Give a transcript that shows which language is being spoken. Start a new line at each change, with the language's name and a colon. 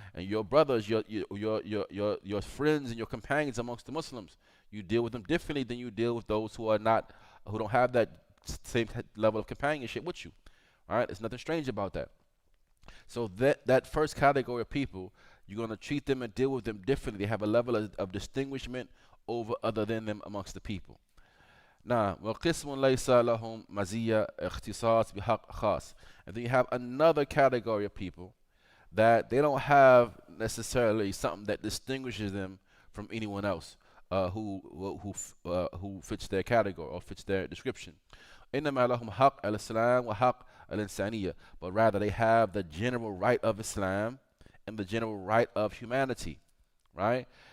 English: And your brothers, your friends and your companions amongst the Muslims, you deal with them differently than you deal with those who don't have that same level of companionship with you. All right, there's nothing strange about that. So that first category of people, you're going to treat them and deal with them differently. They have a level of distinguishment over other than them amongst the people.
Arabic: Now, وَقِسْمٌ لَيْسَ لَهُمْ مَزِيَّةٌ اخْتِصَاص بِحَقٍّ خَاصٍ.
English: And then you have another category of people that they don't have necessarily something that distinguishes them from anyone else, who fits their category or fits their description.
Arabic: إنما لهم حق الإسلام وحق الإنسانية,
English: but rather they have the general right of Islam and the general right of humanity, right?